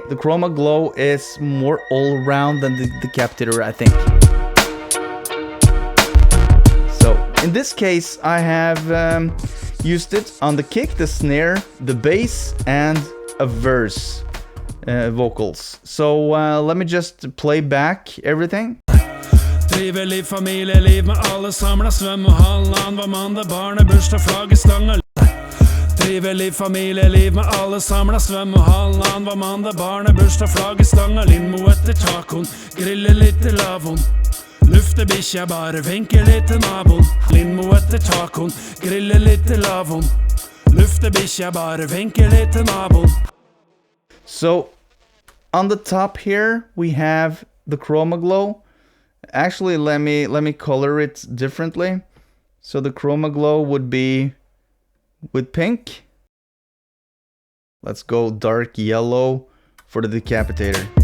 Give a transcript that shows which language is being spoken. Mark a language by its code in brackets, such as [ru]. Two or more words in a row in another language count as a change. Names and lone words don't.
[en] The Chromaglow is more all-around than the Decapitator, I think. So in this case, I have used it on the kick, the snare, the bass, and a verse vocals. So let me just play back everything. [no] Trivelig familieliv med alle samla svømmehallen hver mandag, barnebursdag, flaggestanger. Trivelig familieliv med alle samla svømmehallen hver mandag, barnebursdag, flaggestanger. Lindmo etter tacoen, grille litt til lavon. Lufte bikkja, bare vinke litt til naboen. Lindmo etter tacoen, grille litt til lavon. Lufte bikkja, bare vinke litt til naboen. [en] So on the top here we have the Chromaglow. Actually, let me color it differently. So the Chromaglow would be with pink. Let's go dark yellow for the Decapitator.